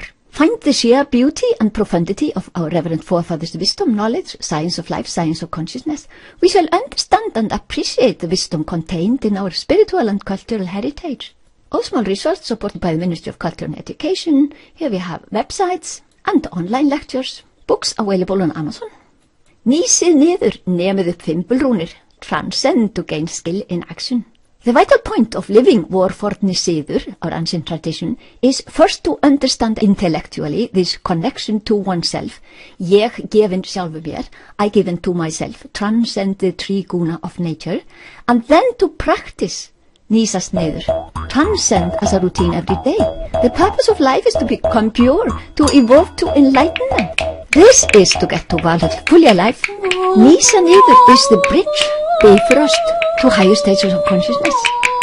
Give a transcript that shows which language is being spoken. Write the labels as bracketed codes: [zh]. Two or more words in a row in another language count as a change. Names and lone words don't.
[en] Find the sheer beauty and profundity of our reverend forefathers' wisdom, knowledge, science of life, science of consciousness. We shall understand and appreciate the wisdom contained in our spiritual and cultural heritage. Óðsmál research supported by the Ministry of Culture and Education. Here we have websites and online lectures. Books available on Amazon. [is] Nísið niður, nemið upp fimbulrúnir. [en] Transcend to gain skill in action. The vital point of living [is] vor forni siður, [en] our ancient tradition, is first to understand intellectually this connection to oneself. [is] Ég gefin sjálfu mér, [en] I given to myself, transcend the triguna of nature, and then to practice [is] nísast niður, [en] transcend as a routine every day. The purpose of life is to become pure, to evolve to enlightenment. This is to get to Valhall fully alive. [is] Nísa niður [en] is the bridge, bifrost, to higher stages of consciousness.